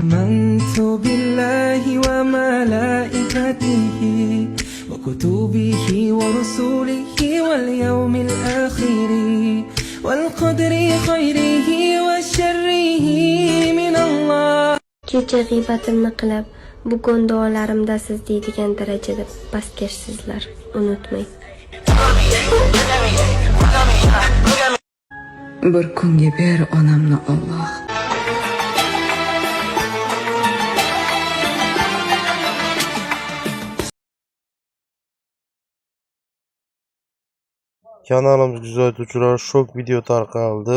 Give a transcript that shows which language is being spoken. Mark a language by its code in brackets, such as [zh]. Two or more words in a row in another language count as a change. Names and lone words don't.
[ar] آمنت بالله وملائكته وكتبه ورسله واليوم الآخر والقدر خيره وشره من الله. [uz] Kecha g'iybatimni qilib, bugun duolarimda siz deydigan darajada pastkashsizlar, unutmang. Bir kunga ber onamni Alloh. Kanalimiz kuzatuvchilar shok video tarqaldi.